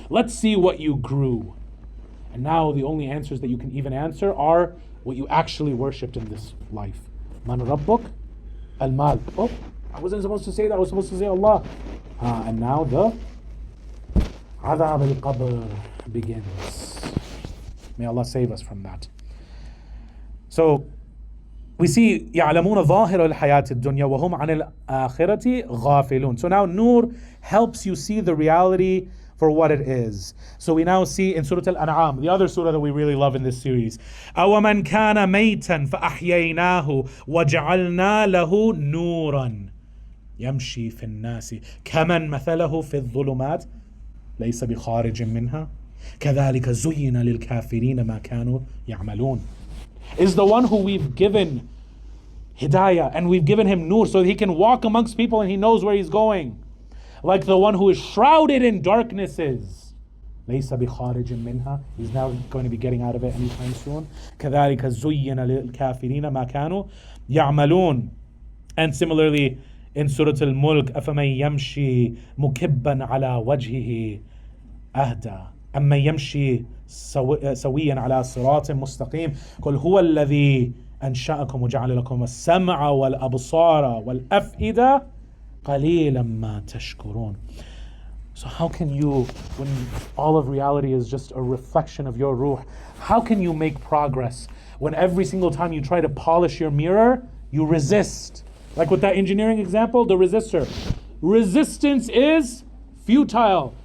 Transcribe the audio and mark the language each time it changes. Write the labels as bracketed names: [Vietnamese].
[English] Let's see what you grew. And now the only answers that you can even answer are what you actually worshipped in this life. [Arabic] Man Rabbuk? Al-Mal. [English] Oh, I wasn't supposed to say that. I was supposed to say Allah. And now the Adhab al-Qabr begins. May Allah save us from that. So we see [Arabic] يعلمون ظاهر الحياة الدنيا وهم عن الآخرة غافلون. [English] So now Nur helps you see the reality for what it is. So we now see in Surah Al-An'am, the other surah that we really love in this series, [Arabic] أَوَمَنْ كَانَ مَيْتًا فَأَحْيَيْنَاهُ وَجَعَلْنَا لَهُ نُورًا يَمْشِي فِي النَّاسِ كَمَنْ مَثَلَهُ فِي الظُّلُمَاتِ لَيْسَ بِخَارِجٍ مِّنْهَا كَذَلِكَ زُيِّنَ لِلْكَافِرِينَ مَا كَانُوا يَعْمَلُونَ. [English] Is the one who we've given hidayah and we've given him nur so that he can walk amongst people and he knows where he's going. Like the one who is shrouded in darknesses. [Arabic] لَيْسَ بِخَارِجٍ مِّنْهَا. [English] He's now going to be getting out of it anytime soon. [Arabic] كَذَلِكَ زُيِّنَ لِلْكَافِرِينَ مَا كَانُوا يَعْمَلُونَ. [English] And similarly in Surah Al-Mulk, [Arabic] أَفَمَنْ يَمْشِي مُكِبًّا عَلَى وَجْهِهِ أَهْدَى أَمَّنْ يَمْشِي سويا على صراط مستقيم قل هو الذي أنشأكم وجعل لكم السمع والأبصار والأفئدة قليلا ما تشكرون. [English] So how can you, when all of reality is just a reflection of your ruh, how can you make progress when every single time you try to polish your mirror, you resist? Like with that engineering example, the resistor. Resistance is futile.